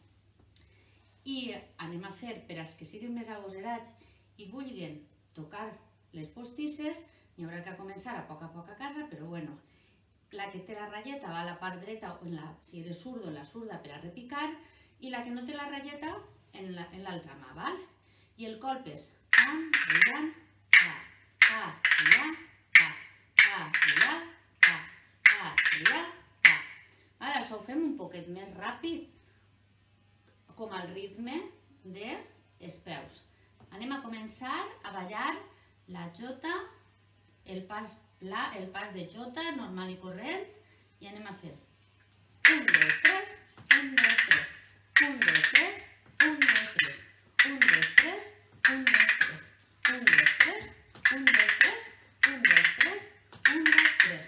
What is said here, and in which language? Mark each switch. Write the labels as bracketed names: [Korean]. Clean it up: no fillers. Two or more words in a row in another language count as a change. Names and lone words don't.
[Catalan] I anem a fer, per als que siguin més agosarats i vulguin tocar les postisses, n'hi haurà que començar a poc a casa, però bueno, la que té la ratlleta va a la part dreta, [Spanish] si eres zurdo, en la zurda [Catalan] per a repicar, i la que no té la ratlleta en l'altra mà, I el colp és pa, rellant, pa, pa, rellant, pa, pa, rellant, pa, pa, rellant, pa. Això ho fem un poquet més ràpid, com al ritme dels peus. Anem a començar a ballar la jota, el pas de jota normal i corrent, i anem a fer 1, 2, 3, 1, 2, 3, 1, 2, 3, 1, 2, 3, 1, 2, 3, 1, 2, 3, 1, 2, 3, 1, 2, 3, 1, 2, 3, 1, 2, 3.